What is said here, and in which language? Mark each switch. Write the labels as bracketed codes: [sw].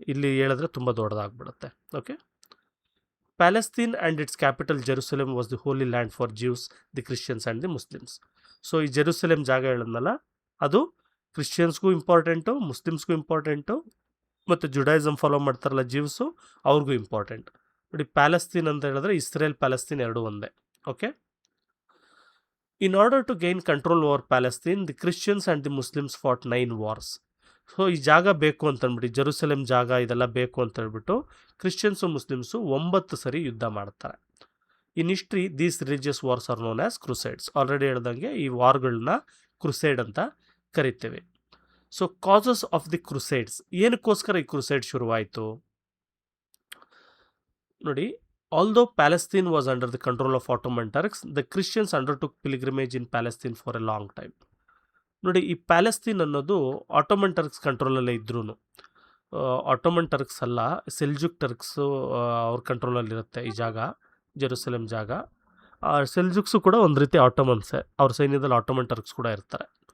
[kn] ಇಲ್ಲಿ ಹೇಳಿದ್ರೆ ತುಂಬ ದೊಡ್ಡದಾಗ್ಬಿಡುತ್ತೆ. Okay. [en] Palestine and its capital Jerusalem was the holy land for Jews, the Christians and the Muslims. [kn] So ಈ Jerusalem ಜಾಗ ಹೇಳಿದ್ನಲ್ಲ, ಅದು ಕ್ರಿಶ್ಚಿಯನ್ಸ್ಗೂ ಇಂಪಾರ್ಟೆಂಟು, ಮುಸ್ಲಿಮ್ಸ್ಗೂ ಇಂಪಾರ್ಟೆಂಟು, ಮತ್ತು ಜುಡಾಯಿಸಮ್ ಫಾಲೋ ಮಾಡ್ತಾರಲ್ಲ ಜ್ಯೂಸು, ಅವ್ರಿಗೂ ಇಂಪಾರ್ಟೆಂಟ್. ನೋಡಿ, ಪ್ಯಾಲೆಸ್ತೀನ್ ಅಂತ ಹೇಳಿದ್ರೆ ಇಸ್ರೇಲ್ ಪ್ಯಾಲೆಸ್ತೀನ್ ಎರಡೂ ಒಂದೇ. Okay. [en] In order to gain control over Palestine, the Christians and the Muslims fought 9 wars. [kn] So ಈ ಜಾಗ ಬೇಕು ಅಂತಂದ್ಬಿಟ್ಟು, ಜೆರೂಸಲೇಮ್ ಜಾಗ ಇದೆಲ್ಲ ಬೇಕು ಅಂತ ಹೇಳ್ಬಿಟ್ಟು ಕ್ರಿಶ್ಚಿಯನ್ಸು ಮುಸ್ಲಿಮ್ಸು 9 ಸರಿ ಯುದ್ಧ ಮಾಡ್ತಾರೆ. [en] In history these religious wars are known as crusades. [kn] Already ಹೇಳ್ದಂಗೆ ಈ ವಾರ್ಗಳನ್ನ ಕ್ರುಸೇಡ್ ಅಂತ ಕರಿತೇವೆ. [en] so causes of the crusades, [kn] ಏನಕ್ಕೋಸ್ಕರ ಈ ಕ್ರುಸೇಡ್ ಶುರುವಾಯಿತು ನೋಡಿ. [en] Although Palestine was under the control of Ottoman Turks, the Christians undertook pilgrimage in Palestine for a long time. [kn] ನೋಡಿ, ಈ Palestine ಅನ್ನೋದು ಆಟೋಮನ್ ಟರ್ಕ್ಸ್ ಕಂಟ್ರೋಲಲ್ಲೇ ಇದ್ರೂ, ಆಟೋಮನ್ ಟರ್ಕ್ಸ್ ಅಲ್ಲ, ಸೆಲ್ಜುಕ್ ಟರ್ಕ್ಸು ಅವ್ರ ಕಂಟ್ರೋಲಲ್ಲಿರುತ್ತೆ ಈ ಜಾಗ, ಜೆರೂಸಲೇಮ್ ಜಾಗ. ಸೆಲ್ಜುಕ್ಸು ಕೂಡ ಒಂದು ರೀತಿ ಆಟೋಮನ್ಸೇ, ಅವ್ರ ಸೈನ್ಯದಲ್ಲಿ ಆಟೋಮನ್ ಟರ್ಕ್ಸ್ ಕೂಡ ಇರ್ತಾರೆ.